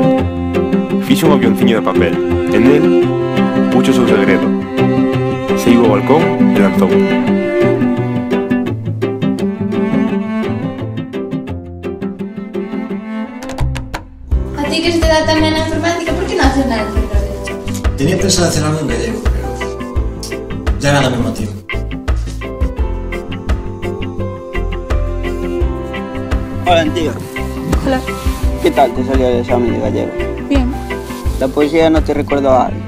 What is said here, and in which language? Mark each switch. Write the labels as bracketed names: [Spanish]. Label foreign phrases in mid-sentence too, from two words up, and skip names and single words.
[Galician] Fixo un avionciño de papel, e nel puxo o seu segredo. Saiu ao balcón e lanzou. A ti que se te dá tamén a informática, por que non [Spanish] haces nada en derecho? Tenía pensado hacer algo en gallego, pero ya nada me motiva. Hola, tío. Hola. ¿Qué tal te salió el examen de gallego? Bien. ¿La poesía no te recuerda a alguien?